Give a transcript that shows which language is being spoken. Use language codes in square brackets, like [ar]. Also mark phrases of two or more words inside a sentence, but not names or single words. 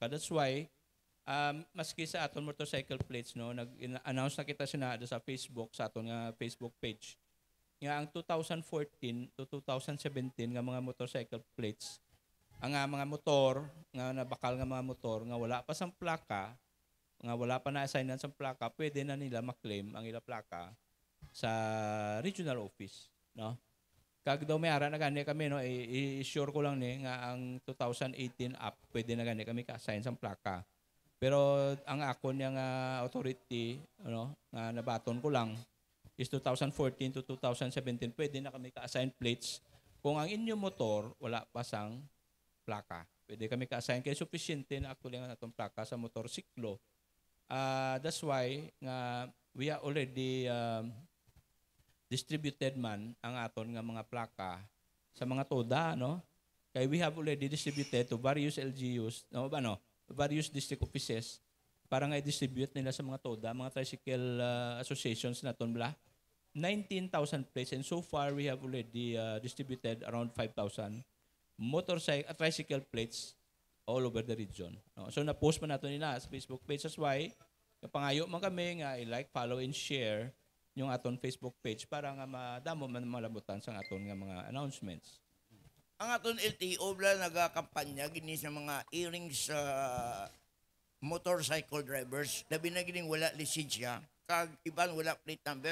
[en] That's why [hil] maski sa aton [en] motorcycle plates, [hil] no, nag-announce na kita sinada sa Facebook, sa aton nga [en] Facebook page [hil] nga ang 2014 to 2017 nga mga [en] motorcycle plates, [hil] ang mga motor nga nabakal nga mga motor nga wala pa sang plaka, nga wala pa na-assignan sang plaka, pwede na nila maklaim ang ila plaka sa [en] regional office, [hil] no. Kag daw may ara na gani kami, no, i-sure ko lang ni nga ang 2018 up pwede na gani kami ka-assign sang plaka. Pero ang akon yang authority, ano, nga nabaton ko lang is 2014 to 2017 pwede na kami ka-assign plates kung ang inyong motor wala pa sang plaka. Pwede kami ka-assign kay sufficiente na actually nga natong plaka sa motorsiklo. [en] That's why [hil] nga [en] we are already distributed [hil] man ang aton nga mga plaka sa mga toda, no? [en] Kay we have already distributed to various LGUs, [hil] no ba, no? [en] Various district offices [hil] para nga i-distribute nila sa mga toda, mga [en] tricycle associations [hil] naton bla. [en] 19,000 plates, and so far we have already distributed around 5,000 tricycle plates all over the region, no? [hil] So na-post man nato nila sa Facebook page. [en] That's why [hil] kapangayo man kami nga [en] i-like, follow and share [hil] yung aton [en] Facebook page [hil] para nga madamo man malabutan sa aton nga mga announcements. Ang aton LTO bla nagakampanya gini sa mga earrings sa [en] motorcycle drivers. [hil] Labi na gining wala lisensya, kag iban wala [en] plate number.